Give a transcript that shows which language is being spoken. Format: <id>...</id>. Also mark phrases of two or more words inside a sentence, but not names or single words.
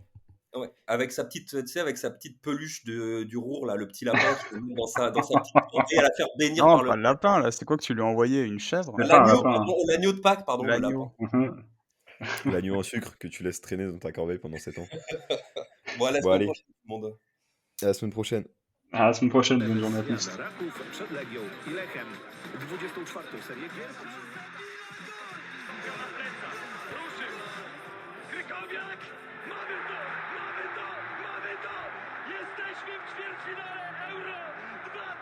<fr>ouais, avec sa petite, tu sais, avec sa petite peluche du Roure, là, le petit lapin qui le met dans sa petite corbeille à la faire bénir Non, par le pas le lapin, là. C'est quoi que tu lui as envoyé? Une chèvre? C'est pas un l'agneau, lapin. pardon, l'agneau de Pâques, pardon, le lapin. L'agneau. Mhm. L'agneau en sucre que tu laisses traîner dans ta corbeille pendant 7 ans. Bon, à la Bon, semaine allez, prochaine, tout le monde. à la semaine prochaine. À la semaine prochaine, bonne journée à tous.</fr> <pl>Zjazda Raków przed Legią i Lechem. 24. serię gier. Ruszył. Krykowiak. Mamy to! Mamy to! Mamy to! Jesteśmy w ćwierćfinale Euro 2016!</pl>